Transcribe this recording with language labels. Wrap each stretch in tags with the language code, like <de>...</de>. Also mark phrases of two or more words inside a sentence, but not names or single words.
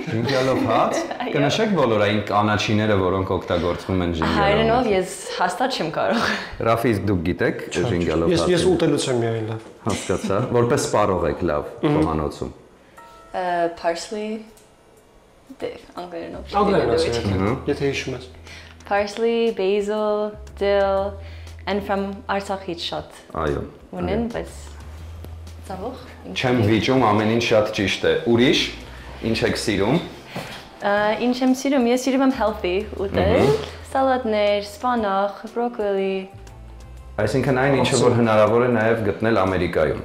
<hy>Ժինգլով հաց։ Կնշեք բոլոր այն կանաչիները, որոնք օգտագործվում են ժինգլով։ Հայերենով ես հաստատ չեմ կարող։ Ռաֆի, դուք գիտեք ժինգլով հաց։ Ես ուտելուց եմ միայն լավ։ Հասկացա։ Որպես սպառող եք լավ խոհանոցում։ Parsley անգլերենով։ Անգլերենով, եթե հիշում ես։</hy> <en>Parsley, basil, dill, and from</en> <hy>Արցախից շատ։ Այո։ Ունեն, բայց ցավոք։ Չեմ վիճում, ամեն ինչ շատ ճիշտ է։ Ուրիշ, ինչ եք սիրում։ Ինչ եմ սիրում, ես սիրում եմ healthy ուտել, սալատներ, սպանախ, բրոկոլի։ Այսինքն այն ինչը որ հնարավոր է նաև գտնել Ամերիկայում։</hy>